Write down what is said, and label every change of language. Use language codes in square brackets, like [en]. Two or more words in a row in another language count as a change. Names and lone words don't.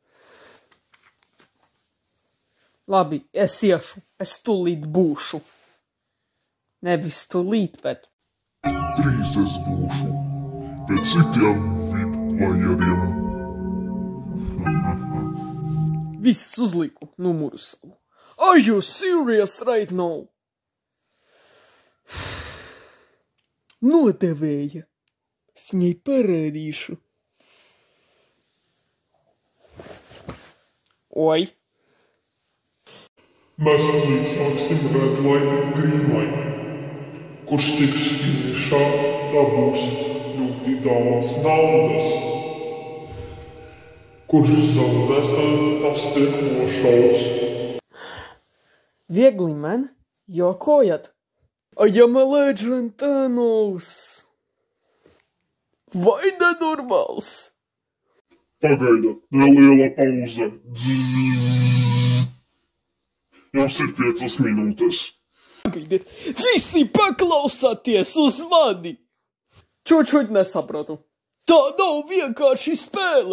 [lv] Labi, es iešu. Es tūlīt būšu. Nevis tūlīt, bet... 3 es būšu. Pēc citiem VIP playeriem. Viss uzliku numuru savu. [en] Are you serious right now? [lv] Nodevēja. Es viņai parādīšu. Oi. Mēs tūlīt sāksim Red Light un Green Light. Kurš tiks finišā, dabūs ļoti daudz naudas. Kurš zaudēs, tas tiek nošauts. Viegli man, jokojat. [en] I am a legend, Thanos. [lv] Vai nenormāls? Pagaida, neliela pauze. Jums ir 5 minūtes. Pagaidiet, visi paklausāties uz mani! Čučuļ nesapratu. Tā nav vienkārši spēle.